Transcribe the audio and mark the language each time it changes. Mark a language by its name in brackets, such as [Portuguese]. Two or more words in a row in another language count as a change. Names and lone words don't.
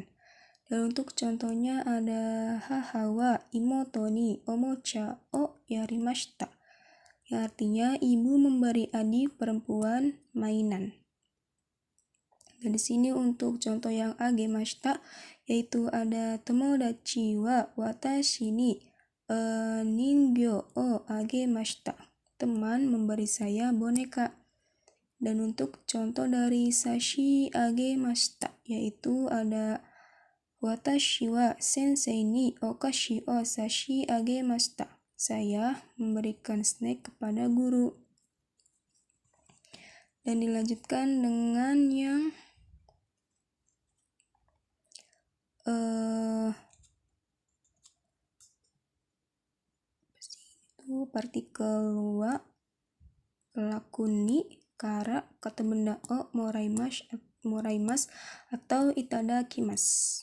[Indonesian] Dan untuk contohnya ada [Japanese] 母は妹におもちゃをやりました, [Indonesian] yang artinya ibu memberi adik perempuan mainan. Dan di sini untuk contoh yang agemashita, yaitu ada [Japanese] 友達は私に人形をあげました, [Indonesian] teman memberi saya boneka. Dan untuk contoh dari [Japanese] 差し上げました, [Indonesian] yaitu ada [Japanese] 私は先生にお菓子を差し上げました, [Indonesian] saya memberikan snack kepada guru. Dan dilanjutkan dengan yang itu partikel wa, pelaku ni, kara, kata benda o, moraimas atau itadakimasu.